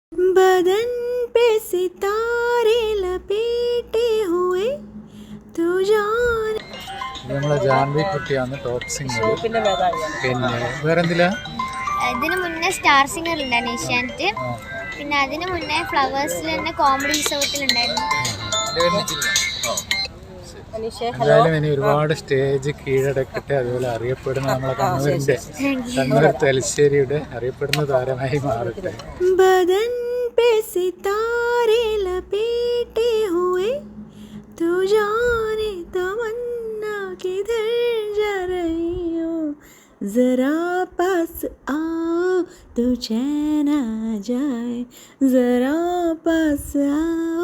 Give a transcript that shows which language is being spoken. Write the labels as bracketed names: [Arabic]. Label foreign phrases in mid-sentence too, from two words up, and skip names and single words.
[Hindi] बदन पे सितारे लपेटे हुए तू जान [Malayalam] നമ്മളെ ജാൻവി കുട്ടിയാണ് ടോപ്പ് സിംഗർ. പിന്നെ മേധാവിയാണ്. പിന്നെ വേറെന്തില്ല? ഇതിന് മുന്നേ സ്റ്റാർ സിംഗർ ഉണ്ടായിരുന്നു ഏഷ്യാനെറ്റ്. പിന്നെ അതിന് മുന്നേ ഫ്ലവേഴ്സിൽ തന്നെ കോമഡി ഉത്സവത്തിലുണ്ടായിരുന്നു. എന്തായാലും ഇനി ഒരുപാട് സ്റ്റേജ് കീഴടക്കട്ടെ. അതുപോലെ അറിയപ്പെടുന്ന നമ്മളെ കണ്ണൂർ തലശ്ശേരിയുടെ അറിയപ്പെടുന്ന താരമായി മാറട്ടെ. [Hindi] बदन पे सितारे लपेटे हुए तू जाने तमन्ना किधर जा रही हो जरा पास आओ तू चैन आ जाए जरा पास आओ